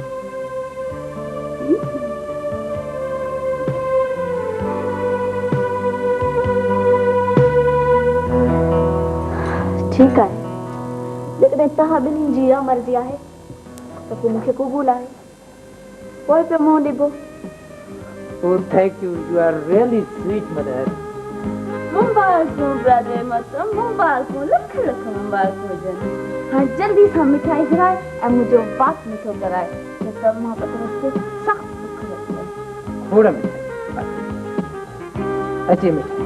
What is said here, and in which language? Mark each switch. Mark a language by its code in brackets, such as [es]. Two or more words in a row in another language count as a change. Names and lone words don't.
[sd] ठीकु आहे, जेकॾहिं तव्हां ॿिन्ही जी इहा मर्ज़ी आहे त पोइ मूंखे क़बूल आहे। पोइ पियो मुंहुं ॾिबो। [en] Oh, thank you. You are really sweet, mother. [sd] मुबारकूं ब्रदर मोहतरम, मुबारकूं, लख लख मुबारकूं हुजनि। हाणे जल्दी सां मिठाई घुराए ऐं मुंहिंजो पास मिठो कराए, न त मां पतरस खे सख़्तु बुख लॻी आहे। खोड़ मिठाई। अचे मिठाई।